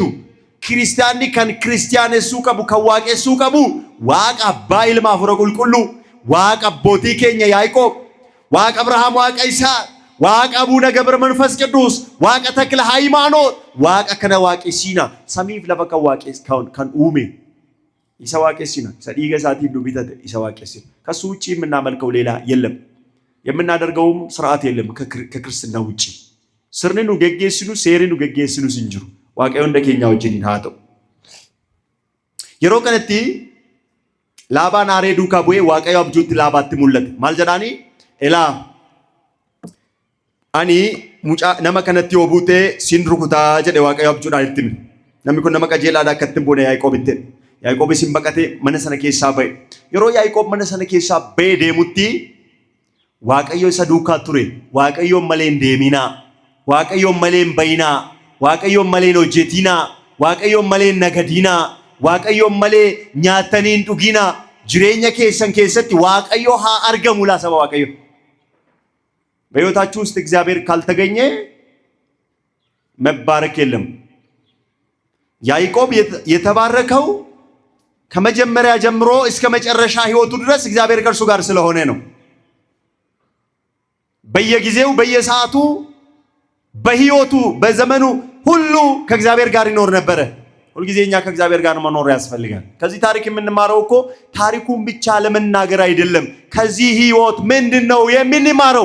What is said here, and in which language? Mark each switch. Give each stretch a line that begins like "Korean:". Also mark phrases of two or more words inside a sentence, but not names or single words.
Oromo: Kiristaanni kan kiristaanessuu qabu kan waaqessuu qabu waaqa abbaa ilmaa afura qulqulluu waaqa abbootii keenya Yaaqoob waaqa Abrahaam waaqa Isaa waaqa Abuuna Gabra Manfas Qidduus waaqa Takla Haymaanoot waaqa kana waaqessina samiif lafa kan waaqes kan uume isa waaqessina isa dhiiga isaatiin nu bitate isa waaqessina
Amharic: ከሱ ውጪ የምናመልከው ሌላ የለም የምናደርገውም ስርዓት የለም ከክርስትና ውጪ
Oromo: sirni nu geggeessu seerri nu geggeessu hin jiru waaqayyo hunda keenya wajjin haa ta'u. Yeroo kanatti Laabaan aaree duukaa bu'ee waaqayyo abjuutti Laabaatti mul'ate. Maal jedhaanii? Elaa ani mucaa nama kanatti yoo buutee siin rukutaa jedhe waaqayyo abjuudhaan itti hime. Namni kun nama qajeelaadha akka ittiin boone Yaaqoobitti. Yaaqoobis hin baqatee mana sana keessaa ba'e. Yeroo Yaaqoob mana sana keessaa ba'ee deemutti waaqayyo isa duukaa ture. Waaqayyoon malee hin deeminaa. Waaqayyoon malee hin bayinaa. waaqayyoon malee hojjetinaa waaqayyoon malee nagadinaa waaqayyoon malee nyaatanii hin dhuginaa jireenya keessan keessatti waaqayyo haa argamu laa saba waaqayyo
Amharic: በሕይወታችሁ ውስጥ እግዚአብሔር ካልተገኘ መባረክ የለም። ያዕቆብ የተባረከው ከመጀመሪያ ጀምሮ እስከ መጨረሻ ሕይወቱ ድረስ እግዚአብሔር ከእርሱ ጋር ስለሆነ ነው። በየጊዜው በየሰዓቱ በሕይወቱ በዘመኑ ሁሉ ከእግዚአብሔር ጋር ይኖር ነበረ። ሁልጊዜ እኛ ከእግዚአብሔር ጋር መኖር ያስፈልጋል። ከዚህ ታሪክ የምንማረው እኮ ታሪኩን ብቻ ለመናገር አይደለም። ከዚህ ሕይወት ምንድነው የምንማረው?